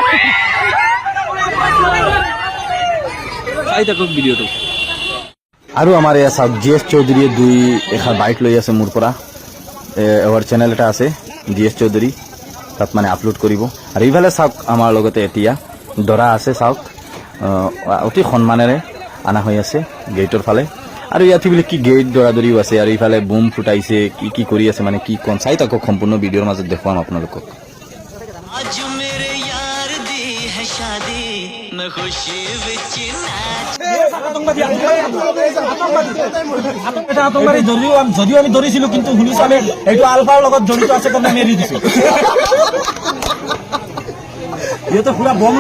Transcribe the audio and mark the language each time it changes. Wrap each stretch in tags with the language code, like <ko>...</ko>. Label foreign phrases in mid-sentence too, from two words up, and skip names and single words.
<as>চাই থাকক ভিডিঅ'টো আৰু আমাৰ এয়া চাওক জিএছ চৌধুৰীয়ে এখন বাইক লৈ আছে মোৰ পৰা এৱাৰ চেনেল এটা আছে জিএছ চৌধুৰী তাত মানে আপলোড কৰিব আৰু এইফালে চাওক আমাৰ লগতে এতিয়া দৰা আছে চাওক অতি সন্মানেৰে আনা হৈ আছে গেটৰ ফালে আৰু ইয়াত বোলে কি গেট দৰাদৰিও আছে আৰু এইফালে বুম ফুটাইছে কি কৰি আছে মানে কি কোন চাই থাকক সম্পূৰ্ণ ভিডিঅ'ৰ মাজত দেখুৱাম আপোনালোকক</as> <pa>आज मेरे यार दी है शादी मैं खुशी विच</pa> <as>আতঙ্কবাদী যদিও আমি ধৰিছিলো কিন্তু শুনিছো আমি এইটো আলফাৰ লগত জড়িত আছে কাৰণে মেৰি দিছো ইহঁতে পুৰা বম</as>